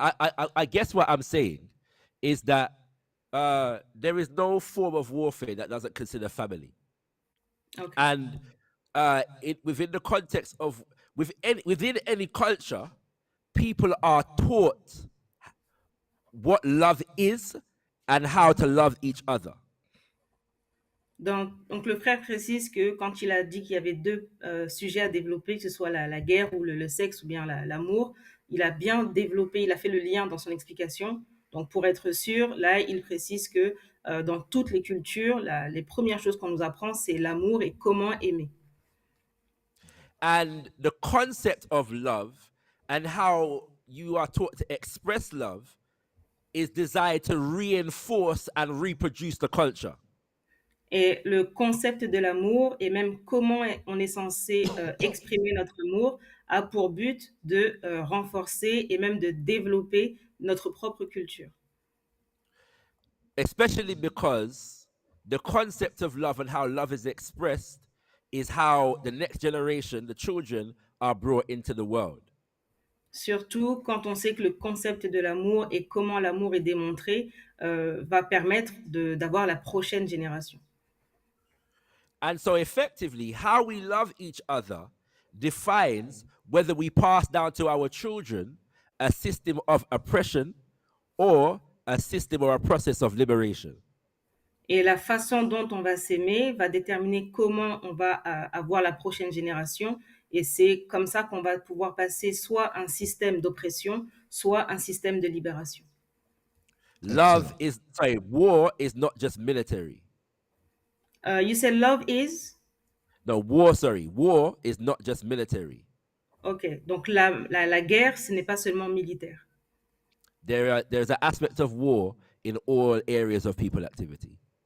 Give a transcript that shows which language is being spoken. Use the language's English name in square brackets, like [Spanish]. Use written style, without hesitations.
[English] I guess what I'm saying is that there is no form of warfare that doesn't consider family. Okay. And within the context of within any culture, people are taught what love is and how to love each other. [French] Donc, le frère précise que quand il a dit qu'il y avait deux sujets à développer, que ce soit la guerre ou le sexe ou bien l'amour, il a bien développé, il a fait le lien dans son explication. Donc, pour être sûr, là, il précise que dans toutes les cultures, les premières choses qu'on nous apprend, c'est l'amour et comment aimer. [English] And the concept of love and how you are taught to express love is designed to reinforce and reproduce the culture. [French] Et le concept de l'amour et même comment on est censé exprimer notre amour a pour but de renforcer et même de développer notre propre culture. [English] Especially because the concept of love and how love is expressed is how the next generation, the children, are brought into the world. [French] Surtout quand on sait que le concept de l'amour et comment l'amour est démontré va permettre d'avoir la prochaine génération. [English] And so effectively, how we love each other defines whether we pass down to our children a system of oppression or a system or a process of liberation. [French] Et la façon dont on va s'aimer va déterminer comment on va avoir la prochaine génération. Et c'est comme ça qu'on va pouvoir passer soit un système d'oppression, soit un système de libération. [English] War is not just military. You said love is? No, war is not just military. [French] Ok, donc la guerre, ce n'est pas seulement militaire. [English] There's an aspect of war in all areas of people activity.